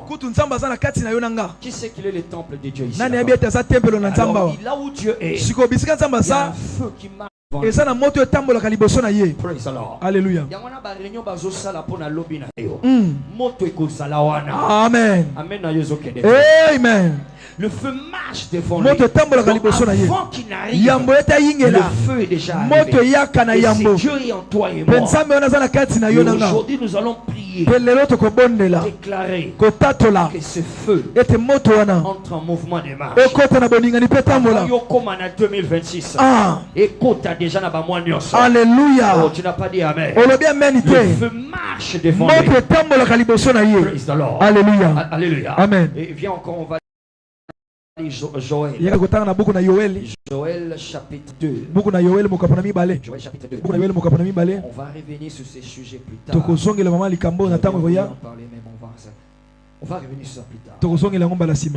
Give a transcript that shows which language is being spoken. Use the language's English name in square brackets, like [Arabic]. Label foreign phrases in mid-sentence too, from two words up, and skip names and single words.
[French] Qui sait qu'il est le temple de Dieu ici? Alors, là où Dieu est, il y a un feu qui marche. [English] Praise the Lord. [French] Alléluia. Amen. Amen. Le feu marche devant lui. Donc, avant qu'il n'arrive, le feu est déjà arrivé. Et c'est Dieu est en toi et moi. Aujourd'hui, nous allons prier, déclarer que ce feu entre en mouvement de marche. Comme en 2026. Écoute, tu as déjà na ba mois. Alléluia. Oh, tu n'as pas dit amen. Le feu marche devant lui. [English] Praise the Lord. [French] Alléluia. Alléluia. Amen. Et viens encore, on va Joël. Joël chapitre 2. Joël chapitre 2. On va revenir sur ces sujets plus tard. On va revenir sur ça plus tard.